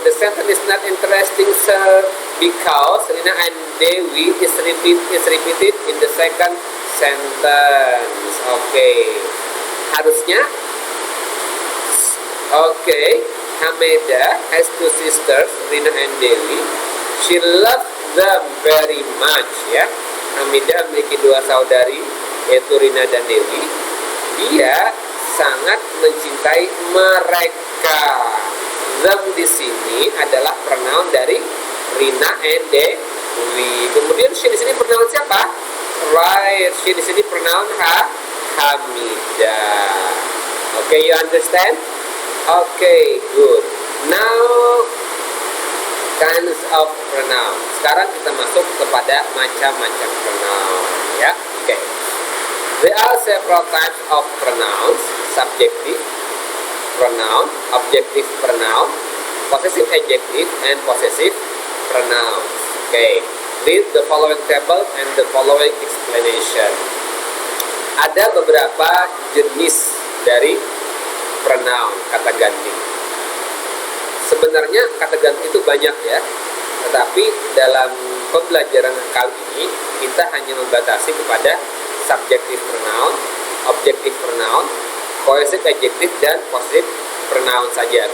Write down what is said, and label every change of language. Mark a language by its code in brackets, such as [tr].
[en] The sentence is not interesting, sir, because Rina and Dewi is repeated in the second sentence. [id] Okay, harusnya. [en] Okay, Hamidah has two sisters, Rina and Dewi. She loves them very much. [id] Ya, Hamidah memiliki dua saudari, yaitu Rina dan Dewi. Dia sangat mencintai mereka. Them di sini adalah pronoun dari Rina and Dewi. Kemudian she di sini pronoun siapa? Right, she di sini pronoun Hamidah. [en] Okay, you understand? Okay, good. Now kinds of pronoun. [id] Sekarang kita masuk kepada macam-macam pronoun. Ya, okay. [en] There are several types of pronouns: subjective pronoun, objective pronoun, possessive adjective, and possessive pronouns. Okay, read the following table and the following explanation. [id] Ada beberapa jenis dari pronoun, kata ganti. Sebenarnya kata ganti itu banyak ya, tetapi dalam pembelajaran kali ini kita hanya membatasi kepada subjective pronoun, objective pronoun, possessive adjective, dan possessive pronoun saja.